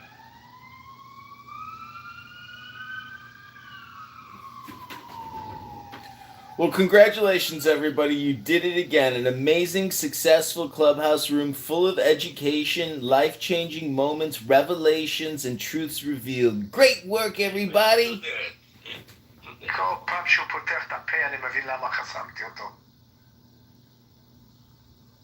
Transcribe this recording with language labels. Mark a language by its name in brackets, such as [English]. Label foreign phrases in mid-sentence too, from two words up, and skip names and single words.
[English] Well, congratulations, everybody. You did it again. An amazing, successful clubhouse room full of education, life-changing moments, revelations, and truths revealed. Great work, everybody. [Hebrew] כל פעם שהוא פותח את הפה, אני מבין למה חסמתי אותו.